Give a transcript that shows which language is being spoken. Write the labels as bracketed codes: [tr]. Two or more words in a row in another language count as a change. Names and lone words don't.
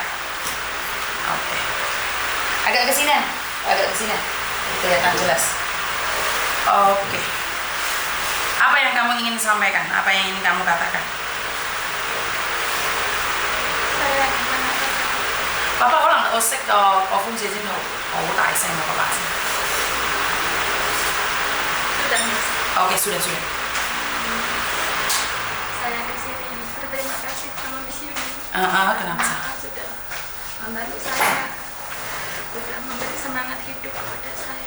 [id] Oke. Agak ke sini. Agak ke sini. Kelihatan jelas. Oke. Apa yang kamu ingin sampaikan? Apa yang ingin kamu katakan? Saya gimana? [yue] Papa 可能我識個風扇先好大聲啊，個把聲。 [id] Sudah Miss. Oke, sudah. Saya di sini berterima kasih sama Miss Yuni. Kenapa? Karena sudah membantu saya, sudah memberi semangat hidup kepada saya.